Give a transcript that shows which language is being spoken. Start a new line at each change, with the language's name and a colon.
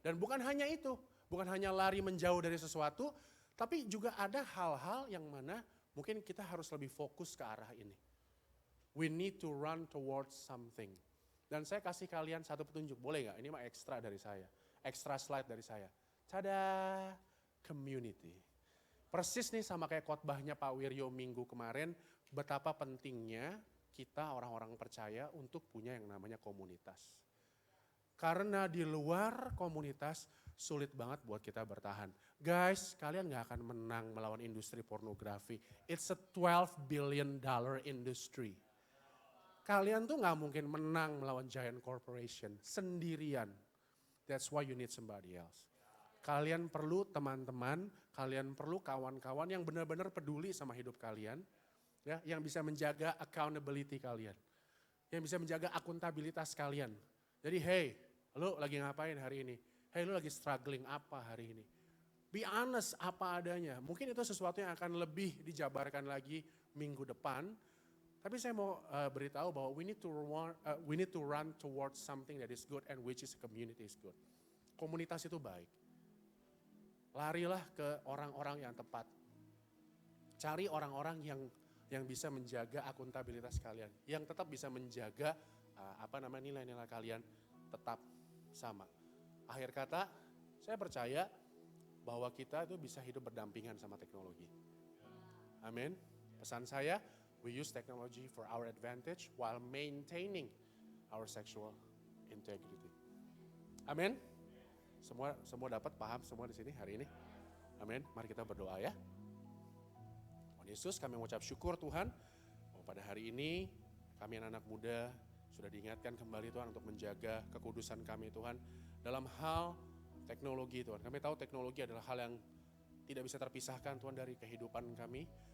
Indonesian: Dan bukan hanya itu, bukan hanya lari menjauh dari sesuatu, tapi juga ada hal-hal yang mana mungkin kita harus lebih fokus ke arah ini.
English: We need to run towards something.
Indonesian: Dan saya kasih kalian satu petunjuk, boleh nggak? Ini mah ekstra dari saya, ekstra slide dari saya. Tada, community. Persis nih sama kayak khotbahnya Pak Wiryo minggu kemarin, betapa pentingnya kita orang-orang percaya untuk punya yang namanya komunitas. Karena di luar komunitas sulit banget buat kita bertahan. Guys, kalian gak akan menang melawan industri pornografi.
English: It's a $12 billion industry.
Indonesian: Kalian tuh gak mungkin menang melawan
English: giant corporation
Indonesian: sendirian.
English: That's why you need somebody else.
Indonesian: Kalian perlu teman-teman, kalian perlu kawan-kawan yang benar-benar peduli sama hidup kalian. Ya, yang bisa menjaga accountability kalian. Yang bisa menjaga akuntabilitas kalian. Jadi hey, lu lagi ngapain hari ini? Hey, lu lagi struggling apa hari ini?
English: Be honest
Indonesian: apa adanya. Mungkin itu sesuatu yang akan lebih dijabarkan lagi minggu depan. Tapi saya mau beritahu bahwa
English: we need to run towards something that is good and which is community is good.
Indonesian: Komunitas itu baik. Larilah ke orang-orang yang tepat. Cari orang-orang yang bisa menjaga akuntabilitas kalian. Yang tetap bisa menjaga nilai-nilai kalian tetap sama. Akhir kata, saya percaya bahwa kita itu bisa hidup berdampingan sama teknologi. Amin. Pesan saya,
English: we use technology for our advantage while maintaining our sexual integrity.
Indonesian: Amin. Semua dapat paham semua di sini hari ini. Amin. Mari kita berdoa ya. Tuhan Yesus, kami mengucap syukur Tuhan bahwa pada hari ini kami anak-anak muda sudah diingatkan kembali Tuhan untuk menjaga kekudusan kami Tuhan. Dalam hal teknologi Tuhan, kami tahu teknologi adalah hal yang tidak bisa terpisahkan Tuhan dari kehidupan kami.